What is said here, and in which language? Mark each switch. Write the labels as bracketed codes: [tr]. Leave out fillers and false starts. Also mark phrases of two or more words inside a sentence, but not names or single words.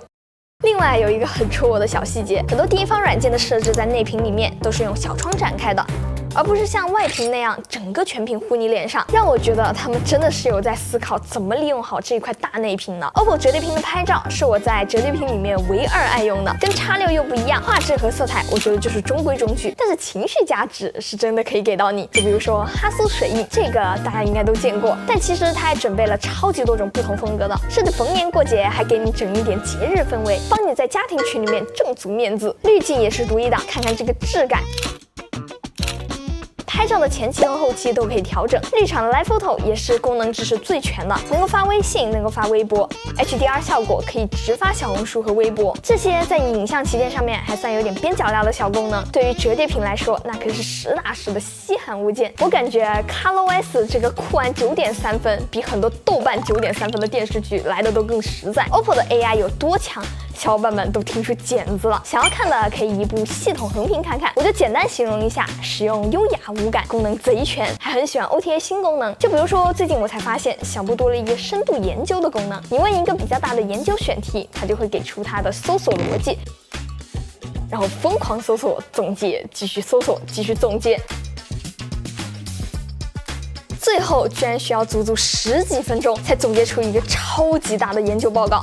[zh] 另外有一個很戳我的小細節，很多第一方軟件的設置在內屏裡面都是用小窗展開的，而不是像外屏那樣整個全屏呼你臉上，讓我覺得他們真的是有在思考怎麼利用好這一塊大內屏呢。OPPO 折疊屏的拍照是我在折疊屏裡面唯二愛用的，跟 X6 又不一樣，畫質和色彩我覺得就是中規中矩，但是情緒價值是真的可以給到你。就比如說哈蘇水印，這個大家應該都見過，但其實它還準備了超級多種不同風格的，甚至逢年過節還給你整一點節日氛圍，幫你在家庭群裡面挣足面子。濾鏡也是獨一檔，看看這個質感。拍照的前期和後期都可以調整，綠場的 [en] Live Photo [zh] 也是功能支持最全的，能夠發微信，能夠發微博 ，HDR 效果可以直發小紅書和微博，這些在影像旗艦上面還算有點邊角料的小功能，對於折疊屏來說，那可是實打實的稀罕物件。我感覺 ColorOS 這個酷玩9.3分，比很多豆瓣9.3分的電視劇來的都更實在。OPPO 的 AI 有多強？小伙伴們都聽出茧子了。想要看的可以移步系統橫屏看看，我就簡单形容一下：使用優雅无感，功能賊全，還很喜歡 OTA 新功能。就比如說，最近我才發現小布多了一個深度研究的功能，你問一個比較大的研究選題，它就會給出它的搜索邏輯，然後瘋狂搜索、總結，繼續搜索、繼續總結。最後居然需要足足10幾分鐘才總結出一個超級大的研究報告。